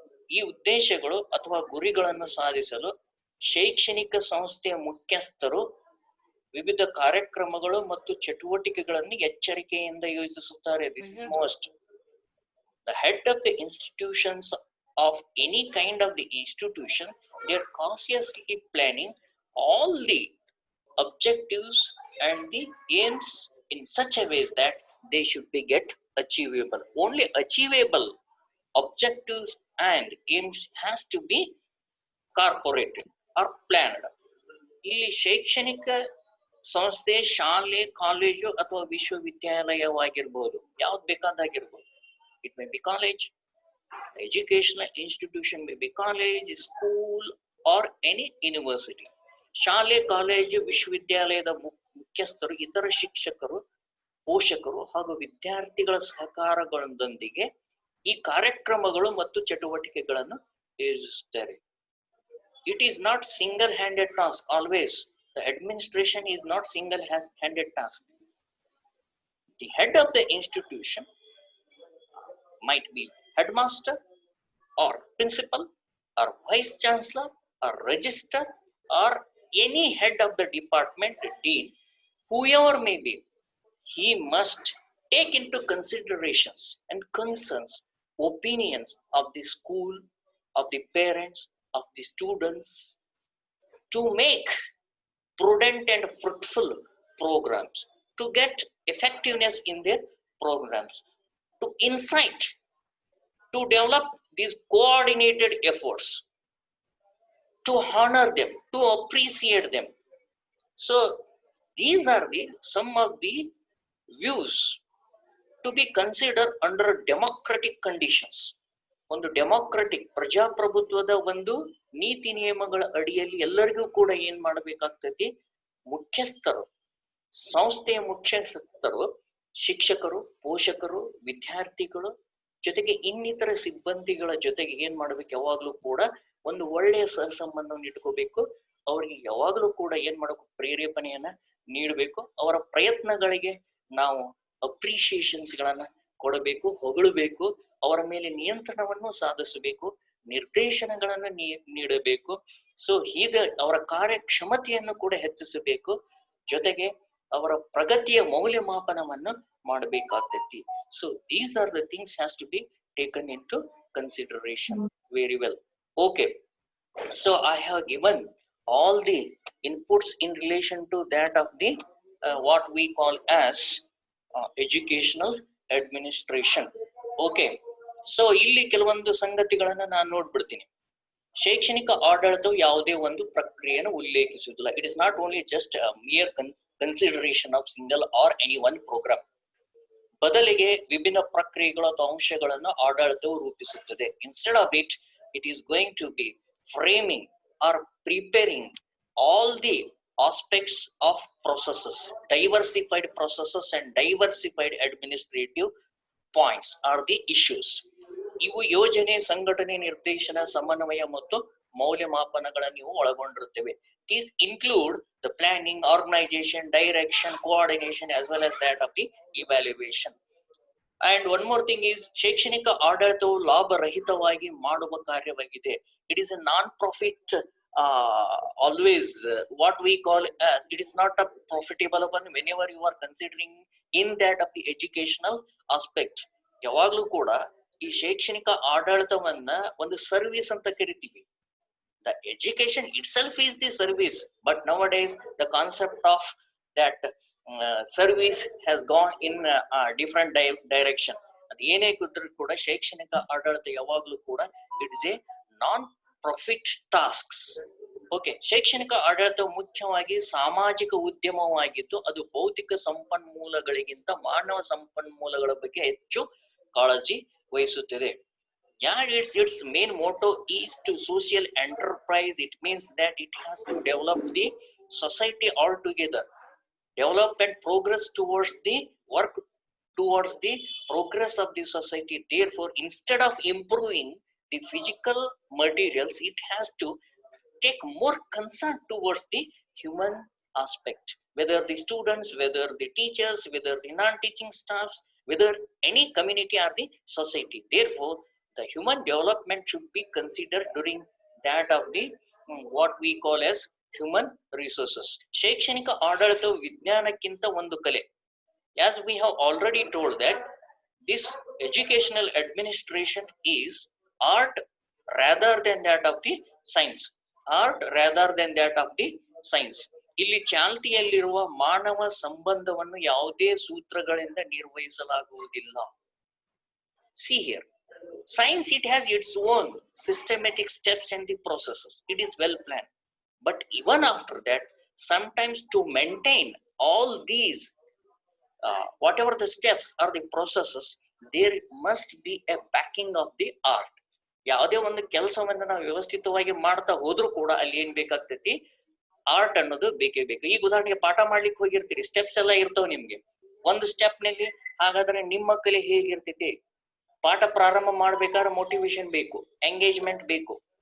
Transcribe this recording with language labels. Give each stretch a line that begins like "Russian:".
Kannada: ಈ ಉದ್ದೇಶಗಳು ಅಥವಾ ಗುರಿಗಳನ್ನು ಸಾಧಿಸಲು ಶೈಕ್ಷಣಿಕ ಸಂಸ್ಥೆಯ ಮುಖ್ಯಸ್ಥರು ವಿವಿಧ ಕಾರ್ಯಕ್ರಮಗಳು ಮತ್ತು ಚಟುವಟಿಕೆಗಳನ್ನು ಎಚ್ಚರಿಕೆಯಿಂದ ಯೋಜಿಸುತ್ತಾರೆ.
English: This is most. The head of the institutions of any kind of the institution, they are consciously planning all the objectives and the aims in such a way that they should be get achievable. Only achievable objectives and aims has to be corporated or planned.
Kannada: ಇಲ್ಲಿ ಶೈಕ್ಷಣಿಕ ಸಂಸ್ಥೆ ಶಾಲೆ, college ಅಥವಾ ವಿಶ್ವವಿದ್ಯಾಲಯವಾಗಿರ್ಬೋದು, ಯಾವ್ದು ಬೇಕಾದಾಗಿರ್ಬೋದು.
English: It may be college, educational institution may be college, school or any university.
Kannada: ಶಾಲೆ, college, ವಿಶ್ವವಿದ್ಯಾಲಯದ ಮುಖ್ಯಸ್ಥರು, ಇತರ ಶಿಕ್ಷಕರು, ಪೋಷಕರು ಹಾಗೂ ವಿದ್ಯಾರ್ಥಿಗಳ ಸಹಕಾರಗಳೊಂದಿಗೆ ಈ ಕಾರ್ಯಕ್ರಮಗಳು ಮತ್ತು ಚಟುವಟಿಕೆಗಳನ್ನು ಯೋಜಿಸುತ್ತಾರೆ.
English: It is not single-handed task always. The administration is not single-handed task. The head of the institution might be headmaster or principal or vice chancellor or registrar or any head of the department, dean, whoever may be. He must take into considerations and concerns, opinions of the school, of the parents, of the students, to make prudent and fruitful programs, to get effectiveness in their programs, to incite, to develop these coordinated efforts, to honor them, to appreciate them. So these are some of the views to be considered under democratic conditions.
Kannada: ಒಂದು democratic ಪ್ರಜಾಪ್ರಭುತ್ವದ ಒಂದು ನೀತಿ ನಿಯಮಗಳ ಅಡಿಯಲ್ಲಿ ಎಲ್ಲರಿಗೂ ಕೂಡ ಏನ್ ಮಾಡಬೇಕಾಗ್ತೈತಿ, ಮುಖ್ಯಸ್ಥರು, ಸಂಸ್ಥೆಯ ಮುಖ್ಯಸ್ಥರು, ಶಿಕ್ಷಕರು, ಪೋಷಕರು, ವಿದ್ಯಾರ್ಥಿಗಳು ಜೊತೆಗೆ ಇನ್ನಿತರ ಸಿಬ್ಬಂದಿಗಳ ಜೊತೆಗೆ ಏನ್ ಮಾಡ್ಬೇಕು, ಯಾವಾಗ್ಲೂ ಕೂಡ ಒಂದು ಒಳ್ಳೆಯ ಸಹಸಂಬಂಧವನ್ನು ಇಟ್ಕೋಬೇಕು. ಅವರಿಗೆ ಯಾವಾಗ್ಲೂ ಕೂಡ ಏನ್ ಮಾಡಬೇಕು, ಪ್ರೇರೇಪಣೆಯನ್ನ ನೀಡಬೇಕು. ಅವರ ಪ್ರಯತ್ನಗಳಿಗೆ ನಾವು ಅಪ್ರಿಶಿಯೇಷನ್ಸ್ ಗಳನ್ನ ಕೊಡಬೇಕು, ಹೊಗಳಬೇಕು. ಅವರ ಮೇಲೆ ನಿಯಂತ್ರಣವನ್ನು ಸಾಧಿಸಬೇಕು, ನಿರ್ದೇಶನಗಳನ್ನು ನೀಡಬೇಕು. ಸೊ ಹೀಗೆ ಅವರ ಕಾರ್ಯಕ್ಷಮತೆಯನ್ನು ಕೂಡ ಹೆಚ್ಚಿಸಬೇಕು. ಜೊತೆಗೆ ಅವರ ಪ್ರಗತಿಯ ಮೌಲ್ಯಮಾಪನವನ್ನು ಮಾಡಬೇಕಾಗ್ತೈತಿ.
English: So these are the things has to be taken in to consideration very well. Okay, so I have given all the inputs in relation to that of the what we call as educational administration. Okay, so
Kannada: ಇಲ್ಲಿ ಕೆಲವೊಂದು ಸಂಗತಿಗಳನ್ನ ನಾನು ನೋಡ್ಬಿಡ್ತೀನಿ. ಶೈಕ್ಷಣಿಕ ಆಡಳಿತವು ಯಾವುದೇ ಒಂದು ಪ್ರಕ್ರಿಯೆಯನ್ನು ಉಲ್ಲೇಖಿಸುವುದಿಲ್ಲ.
English: It is not only just mere consideration of single or any one programme.
Kannada: ಬದಲಿಗೆ ವಿಭಿನ್ನ ಪ್ರಕ್ರಿಯೆಗಳು ಅಥವಾ ಅಂಶಗಳನ್ನು ಆಡಳಿತವು ರೂಪಿಸುತ್ತದೆ.
English: Instead of it, it is going to be framing or preparing all the aspects of processes, diversified processes and diversified administrative points are the issues.
Kannada: ಇವು ಯೋಜನೆ, ಸಂಘಟನೆ, ನಿರ್ದೇಶನ, ಸಮನ್ವಯ ಮತ್ತು ಮೌಲ್ಯಮಾಪನಗಳನ್ನು ಇವು ಒಳಗೊಂಡಿರುತ್ತವೆ.
English: These include the planning, organization, direction, coordination as well as that of the evaluation. And one more thing is,
Kannada: ಶೈಕ್ಷಣಿಕ ಆಡಳಿತವು ಲಾಭರಹಿತವಾಗಿ ಮಾಡುವ ಕಾರ್ಯವಾಗಿದೆ.
English: It is a non-profit, always what we call as, it is not a profitable one whenever you are considering in that of the educational aspect.
Kannada: ಯಾವಾಗ್ಲೂ ಕೂಡ ಈ ಶೈಕ್ಷಣಿಕ ಆಡಳಿತವನ್ನ ಒಂದು service ಅಂತ ಕರಿತೀವಿ.
English: The education itself is the service, but nowadays the concept of that service has gone in a different direction.
Kannada: ಅದು ಏನೇ ಕೂತ್ರೂ ಕೂಡ ಶೈಕ್ಷಣಿಕ ಆಡಳಿತ ಯಾವಾಗ್ಲೂ ಕೂಡ
English: it is a non-profit tasks.
Kannada: Okay, ಶೈಕ್ಷಣಿಕ ಆಡಳಿತ ಮುಖ್ಯವಾಗಿ ಸಾಮಾಜಿಕ ಉದ್ಯಮವಾಗಿದ್ದು ಅದು ಭೌತಿಕ ಸಂಪನ್ಮೂಲಗಳಿಗಿಂತ ಮಾನವ ಸಂಪನ್ಮೂಲಗಳ ಬಗ್ಗೆ ಹೆಚ್ಚು ಕಾಳಜಿ ವಹಿಸುತ್ತದೆ.
English: Its main motto is to social enterprise. It means that it has to develop the society altogether, develop and progress towards the work towards the progress of the society. Therefore, instead of improving the physical materials, it has to take more concern towards the human aspect, whether the students, whether the teachers, whether the non-teaching staffs, whether any community or the society. Therefore, the human development should be considered during that of the what we call as human resources.
Kannada: ಶೈಕ್ಷಣಿಕ ಆಡಳಿತ ವಿಜ್ಞಾನಕ್ಕಿಂತ ಒಂದು ಕಲೆ.
English: As we have already told that this educational administration is art rather than that of the science. Art rather than that of the science.
Kannada: ಇಲ್ಲಿ ಚಾಲ್ತಿಯಲ್ಲಿರುವ ಮಾನವ ಸಂಬಂಧವನ್ನು ಯಾವುದೇ ಸೂತ್ರಗಳಿಂದ ನಿರ್ವಹಿಸಲಾಗುವುದಿಲ್ಲ.
English: See here, science, it has its own systematic steps and the processes. It is well planned. But even after that, sometimes to maintain all these, whatever the steps or the processes, there must be a backing of the art.
Kannada: ಯಾವುದೇ ಒಂದು ಕೆಲಸವನ್ನು ನಾವು ವ್ಯವಸ್ಥಿತವಾಗಿ ಮಾಡ್ತಾ ಹೋದ್ರೂ ಕೂಡ ಅಲ್ಲಿ ಏನ್ ಬೇಕಾಗ್ತೈತಿ, ಆರ್ಟ್ ಅನ್ನೋದು ಬೇಕೇ ಬೇಕು. ಈಗ ಉದಾಹರಣೆಗೆ ಪಾಠ ಮಾಡ್ಲಿಕ್ಕೆ ಹೋಗಿರ್ತೀರಿ, ಸ್ಟೆಪ್ಸ್ ಎಲ್ಲ ಇರ್ತಾವ ನಿಮ್ಗೆ. ಒಂದು ಸ್ಟೆಪ್ ನಲ್ಲಿ ಹಾಗಾದ್ರೆ ನಿಮ್ಮ ಕಲೆ ಹೇಗಿರ್ತೈತಿ? ಪಾಠ ಪ್ರಾರಂಭ ಮಾಡ್ಬೇಕಾದ್ರೆ ಮೋಟಿವೇಶನ್ ಬೇಕು, ಎಂಗೇಜ್ಮೆಂಟ್ ಬೇಕು.